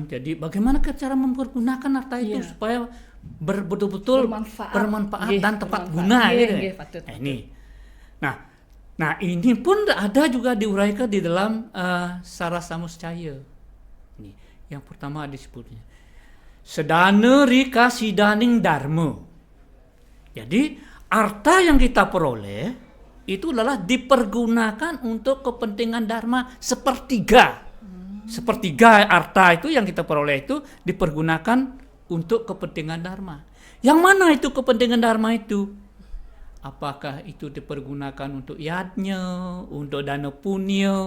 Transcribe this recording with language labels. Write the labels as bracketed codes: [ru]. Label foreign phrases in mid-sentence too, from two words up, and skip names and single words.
[id] Jadi bagaimana cara mempergunakan harta itu supaya betul-betul bermanfaat dan tepat guna gitu. Nah, ini. Nah, ini pun ada juga diuraikan di dalam Sarasamuscaya. Ini yang pertama disebutnya. [kaw] Sedana rika sidaning dharma. [id] Jadi harta yang kita peroleh itu adalah dipergunakan untuk kepentingan dharma sepertiga. Sepertiga harta itu yang kita peroleh itu dipergunakan untuk kepentingan dharma. Yang mana itu kepentingan dharma itu? Apakah itu dipergunakan untuk yadnya, untuk dana punya?